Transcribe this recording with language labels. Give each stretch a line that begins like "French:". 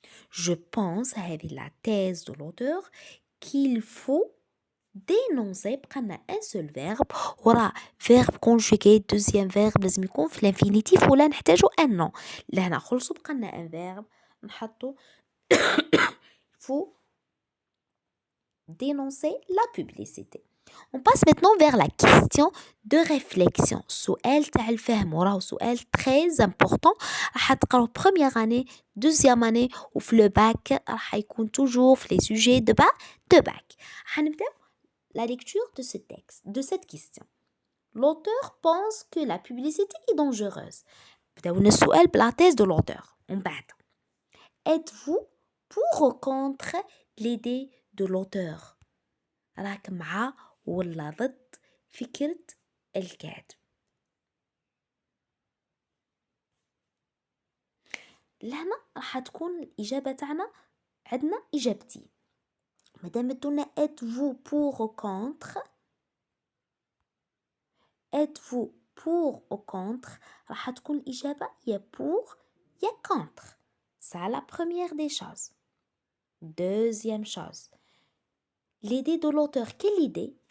French: Je pense, هذه la thèse de l'auteur, qu'il faut dénoncer
Arabic: بقالنا
French: un seul verbe ورا verbe conjugué deuxième verbe
Arabic: لازم يكون في
French: l'infinitif
Arabic: ولا نحتاجو
French: un nom.
Arabic: لهنا خلصوا بقالنا
French: un verbe
Arabic: نحطو
French: il faut dénoncer la publicité. On passe maintenant vers la question de réflexion.
Arabic: سؤال تاع الفهم وراه سؤال
French: très important.
Arabic: راح تقراو
French: première année, deuxième année وفي le bac
Arabic: راح يكون
French: toujours في les sujets de bac.
Arabic: حنبداو
French: la lecture de ce texte, de cette question. L'auteur pense que la publicité est dangereuse.
Arabic: بداونا السؤال بلا
French: thèse de l'auteur. On
Arabic: بعد.
French: Êtes-vous pour ou contre l'idée de l'auteur؟
Arabic: راك مع ولا ضد فكرة الكاتب؟ لهنا راح تكون الإجابة تاعنا عندنا إجابتين. مادام تقولنا
French: êtes-vous pour ou contre، êtes-vous pour ou contre
Arabic: راح تكون الإجابة يا
French: pour يا contre. C'est la première des choses. Deuxième chose, l'idée de l'auteur, quelle idée?